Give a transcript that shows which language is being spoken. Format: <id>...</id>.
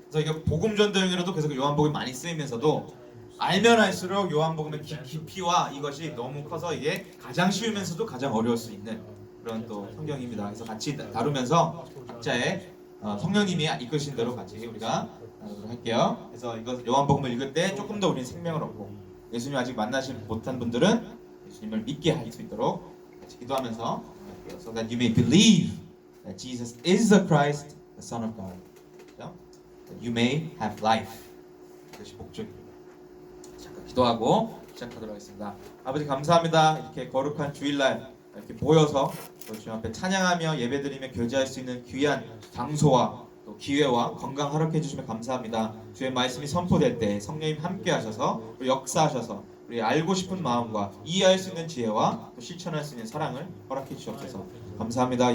<ko>그래서 이게 복음 전도용으로도 계속 요한복음이 많이 쓰이면서도 알면 알수록 요한복음의 깊이와 이것이 너무 커서 이게 가장 쉬우면서도 가장 어려울 수 있는 그런 또 성경입니다. 그래서 같이 다루면서 각자의 성령님이 이끄신 대로 같이 우리가 나누도록 할게요. 그래서 이것 요한복음을 읽을 때 조금 더 우리는 생명을 얻고 예수님 아직 만나지 못한 분들은 예수님을 믿게 할 수 있도록 같이 기도하면서 할게요.</ko> <en>So that you may believe that Jesus is the Christ, the Son of God. That you may have life.</en> <ko>그것이 목적입니다. 잠깐 기도하고 시작하도록 하겠습니다. 아버지 감사합니다. 이렇게 거룩한 주일날 이렇게 모여서 주님 앞에 찬양하며 예배드리며 교제할 수 있는 귀한 장소와 또 기회와 건강 허락해 주시면 감사합니다. 주의 말씀이 선포될 때 성령님 함께 하셔서 역사하셔서 우리 알고 싶은 마음과 이해할 수 있는 지혜와 또 실천할 수 있는 사랑을 허락해 주시옵소서. 감사합니다.</ko>